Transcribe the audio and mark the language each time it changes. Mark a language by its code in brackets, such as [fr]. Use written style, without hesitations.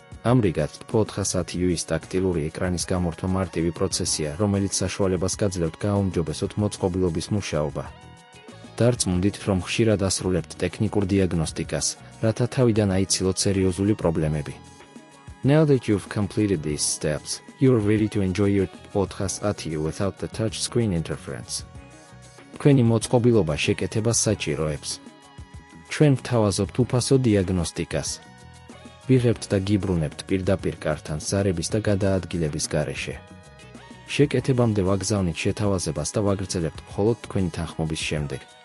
[ka] ამრიგად, 410U-ის ტაქტილური ეკრანის გამორთვა მარტივი პროცესია, რომელიც საშუალებას გაძლევთ გააუმჯობესოთ მოწყობილობის მუშაობა. დარწმუნდით, რომ ხშირად ასრულებთ ტექნიკურ დიაგნოსტიკას, რათა თავიდან აიცილოთ სერიოზული პრობლემები. [en] Now that you've completed these steps, you're ready to enjoy your 410U without the touch screen interference. [ka] თქვენი მოწყობილობა შეკეთებას საჭიროებს. ჩვენ ვთავაზობთ უფასო დიაგნოსტიკას. ვიღებთ და გიბრუნებთ პირდაპირ კართან ზარების და გადაადგილების გარეშე. შეკეთებამდე ვაგზავნით შეთავაზებას და ვაგრძელებთ მხოლოდ თქვენი თანხმობის შემდეგ.